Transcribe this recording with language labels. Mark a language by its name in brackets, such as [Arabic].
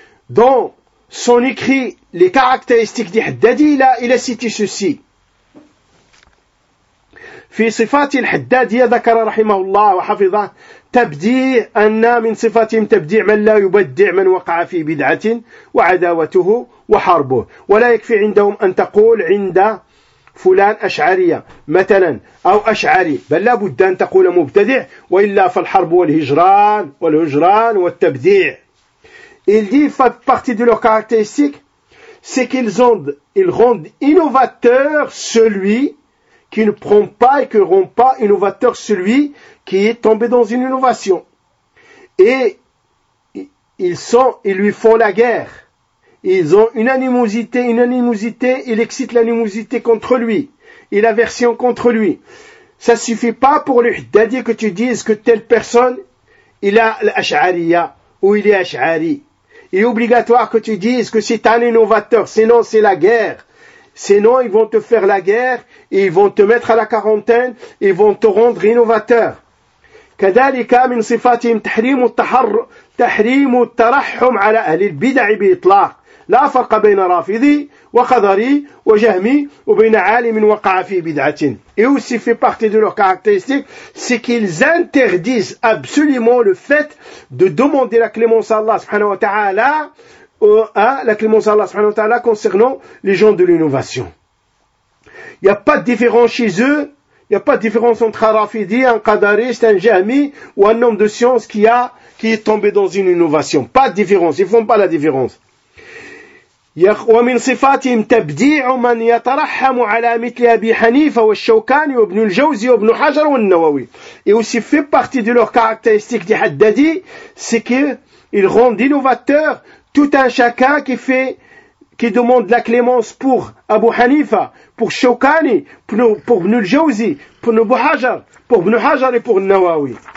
[French] Dans son écrit, les caractéristiques des haddadis, là, il a cité ceci. [Arabic] في صفات الحداد ذكر رحمه الله وحفظه تبديع أن من صفاتهم تبديع من لا يبدع من وقع في بدعة وعداوته وحربه ولا يكفي عندهم أن تقول عند فلان أشعري مثلا أو أشعري بل لا بد أن تقول مبتدع وإلا فالحرب والهجران والتبديع [French] il dit fait partie de leurs caractéristiques c'est qu'ils rendent innovateur celui qui ne prend pas et qui ne rend pas innovateur celui qui est tombé dans une innovation. Et ils lui font la guerre. Ils ont une animosité, il excite l'animosité contre lui et l'aversion contre lui. Ça suffit pas pour lui d'adier que tu dises que telle personne, il a l'ash'ariya ou il est ash'ari. Il est obligatoire que tu dises que c'est un innovateur, sinon c'est la guerre. Sinon, ils vont te faire la guerre, ils vont te mettre à la quarantaine, ils vont te rendre innovateur. [Arabic] كذلك من صفاتهم تحريم الترحم على أهل البدع بإطلاق. لا فرق بين رافضي وخضري وجهمي وبين عالم وقع في بدعة. [French] Et aussi fait partie de leurs caractéristiques, c'est qu'ils interdisent absolument le fait de demander la clémence à Allah subhanahu wa ta'ala la clémence à Allah subhanahu wa ta'ala concernant les gens de l'innovation. Il n'y a pas de différence chez eux, il n'y a pas de différence entre un Rafidi, un Qadariste, un Jahmi ou un homme de science qui est tombé dans une innovation. Pas de différence, ils ne font pas la différence. [Arabic] ومن صفاتهم تبديع من يترحم على مثل أبي حنيفة والشوكاني وابن الجوزي وابن حجر والنووي. [French] Et aussi fait partie de leurs caractéristiques des haddadi, c'est qu'ils rendent innovateurs tout un chacun qui demande la clémence pour Abu Hanifa, pour Shawkani, pour Ibn al-Jawzi, pour Ibn Hajar, pour Ibn Hajar et pour Nawawi.